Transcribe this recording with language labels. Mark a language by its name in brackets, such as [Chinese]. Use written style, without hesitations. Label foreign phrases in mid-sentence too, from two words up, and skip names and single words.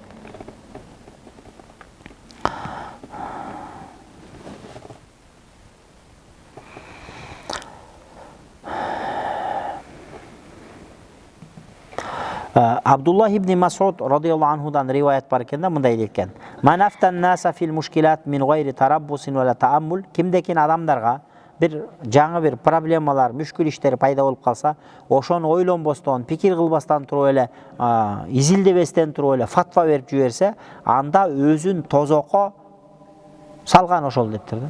[Kyrgyz] Абдуллах ибн Масуд радияллаху анхудан риваят бар экен да, мындай дейт: [Arabic] "Ман أفتى الناس في المشكلات من غير تربص وتأمل", [Kyrgyz] кимдекин адамдарга бир жаңы бир проблемалар, мүшкүл иштер пайда болуп калса, ошону ойлонбостон, пикир кылбастан туруп эле, изилдебестен туруп эле фатва берип жиберсе, анда өзүн тозокко салган ошол дептир да.